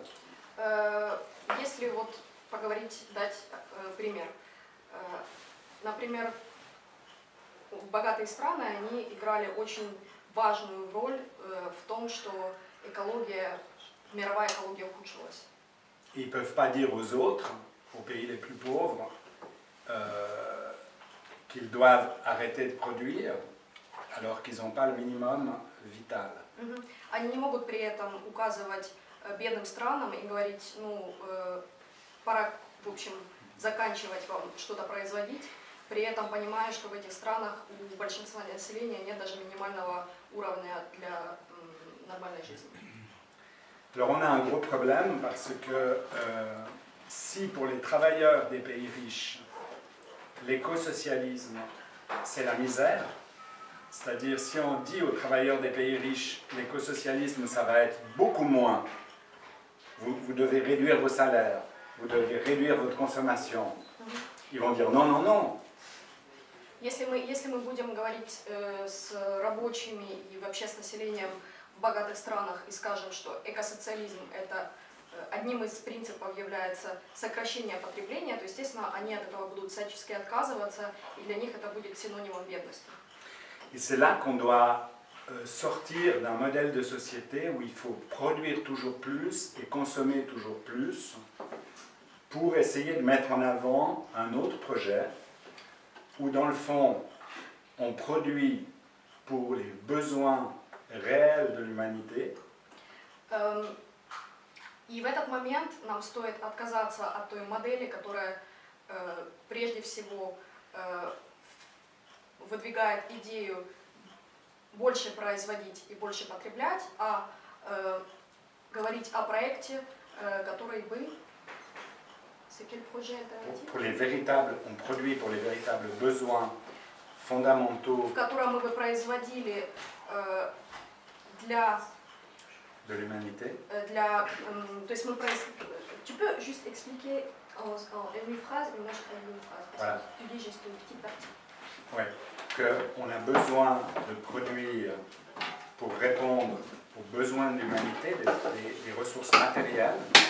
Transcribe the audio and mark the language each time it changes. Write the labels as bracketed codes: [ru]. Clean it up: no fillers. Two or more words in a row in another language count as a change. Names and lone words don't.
[ru] Если вот поговорить, дать пример. Например, богатые страны, они играли очень важную роль в том, что мировая экология ухудшилась. [fr] Ils ne peuvent pas dire aux autres, aux pays les plus pauvres, qu'ils doivent arrêter de produire alors qu'ils n'ont pas le minimum vital. [ru] Они не могут при этом указывать бедным странам и говорить, пора, в общем, заканчивать вам что-то производить, при этом понимая, что в этих странах у большинства населения нет даже минимального уровня для нормальной жизни. [fr] Alors on a un gros problème parce que si pour les travailleurs des pays riches, l'écosocialisme, c'est la misère, c'est-à-dire si on dit aux travailleurs des pays riches, l'écosocialisme, ça va être beaucoup moins, vous devez réduire vos salaires, vous devez réduire votre consommation, ils vont dire non, non, non. [ru] Если мы будем говорить с рабочими и вообще с населением в богатых странах и скажем, что экосоциализм это одним из принципов является сокращение потребления, то, естественно, они от этого будут всячески отказываться, и для них это будет синонимом бедности. [fr] Et c'est là qu'on doit sortir d'un modèle de société où il faut produire toujours plus et consommer toujours plus pour essayer de mettre en avant un autre projet où, dans le fond, on produit pour les besoins réels de l'humanité. [ru] И в этот момент нам стоит отказаться от той модели, которая прежде всего выдвигает идею больше производить и больше потреблять, а говорить о проекте, который бы... [fr] Pour les véritables, on produit pour les véritables besoins fondamentaux [ru] в котором мы бы производили для [fr] de l'humanité. [ru] То есть мы [fr] Tu peux juste expliquer en une phrase, et moi je fais une phrase. Voilà. Tu dis juste une petite partie. Oui, qu'on a besoin de produire pour répondre aux besoins de l'humanité, des ressources matérielles,